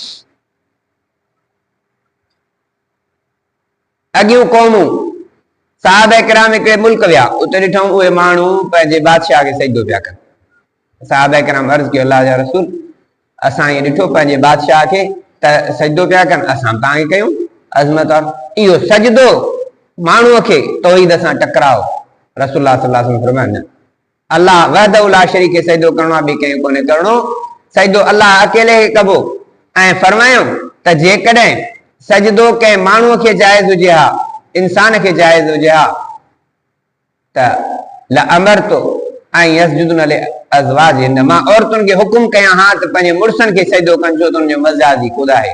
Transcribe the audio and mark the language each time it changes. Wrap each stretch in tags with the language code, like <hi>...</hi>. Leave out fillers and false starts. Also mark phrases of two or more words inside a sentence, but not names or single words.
<sd>अॻियूं क़ौमूं साहबा किराम हिकिड़े मुल्क विया, उते ॾिठऊं उहे माण्हू पंहिंजे बादशाह खे सजदो पिया कनि। साहबा किराम अर्ज़ कयो, अल्लाह जा रसूल, असां ये ॾिठो पंहिंजे बादशाह खे त सजदो पिया कनि, असां तव्हांखे कयूं अज़मत और इहो सजदो माण्हूअ खे तौहीद सां टकराओ। रसूलुल्लाह</sd> <ar>صلى الله عليه وسلم</ar> <sd>फरमाइनि</sd> <ar>الله وحده لا شريك</ar> <sd>खे सजदो करणो आहे, ॿिए कंहिं कोन्हे करणो, सजदो अल्लाह अकेले खे कबो। ऐं फरमायूं त जेकॾहिं सजदो कंहिं माण्हूअ खे जाइज़ हुजे हा, इंसान खे जाइज़ हुजे हा त</sd> <ar>لأمرت أن يسجدن لأزواجهن,</ar> <sd>मां औरतुनि खे हुकुम कयां हा त पंहिंजे मुड़ुसनि खे सजदो कनि, छो त उन्हनि जो मज़ाज ई ख़ुदा आहे।</sd>